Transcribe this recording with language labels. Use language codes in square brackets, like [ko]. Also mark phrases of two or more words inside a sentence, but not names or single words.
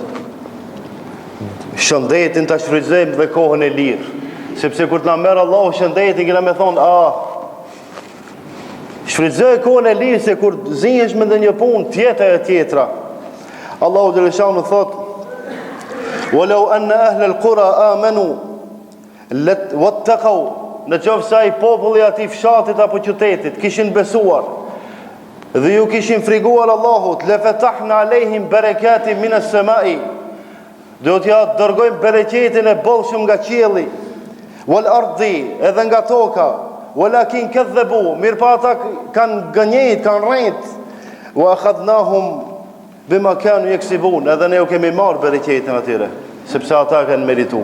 [sq] Shëndetin ta shfrytëzojmë dhe kohën e lirë. Sepse kur t'na merr Allahu shëndetin, kena me thonë, shfrytëzoj kohën e lirë, se kur zihesh me ndonjë punë tjetër e tjetra. Allahu xhaleshanu thotë: [ar] "ولو أن أهل القرى آمنوا واتقوا", [sq] në qoftë se ai populli aty fshatit apo qytetit kishin besuar dhe ju kishin friguar Allahut, [ar] لفتحنا عليهم بركات من السماء, [sq] do t'ja dërgojmë bereqetin e bollshëm nga qielli, [ar] والأرض, [sq] edhe nga toka, [ar] ولكن كذبوا, [sq] mirëpa ata kanë gënjejt, kanë rrejt, [ar] وأخذناهم بما كانوا يكسبون, [sq] edhe ne u kemi marrë bereqetin atyre, sepse ata kanë meritu.